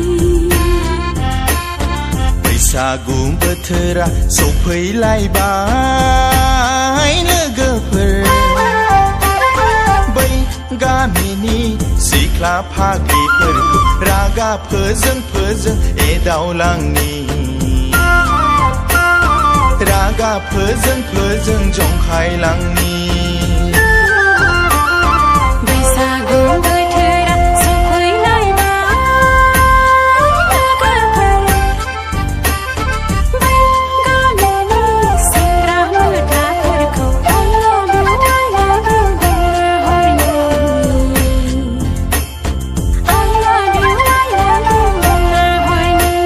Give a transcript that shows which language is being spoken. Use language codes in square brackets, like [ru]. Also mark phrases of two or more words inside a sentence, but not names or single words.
[brx] बैसागु बोथोरा सफैलायबाय लोगोफोर बै गामिनि सिख्ला फाग्लिफोरखौ रागा फोजों एदावलांनि रागा फोजों जंखायलांनि बैसागु बोथोरा सफैलायबाय लोगोफोर बै गामिनि सेंग्रा मोख्लाफोरखौ [en] I love you [brx] बुंना हरनि [en] I love you [brx] बुंना हरनि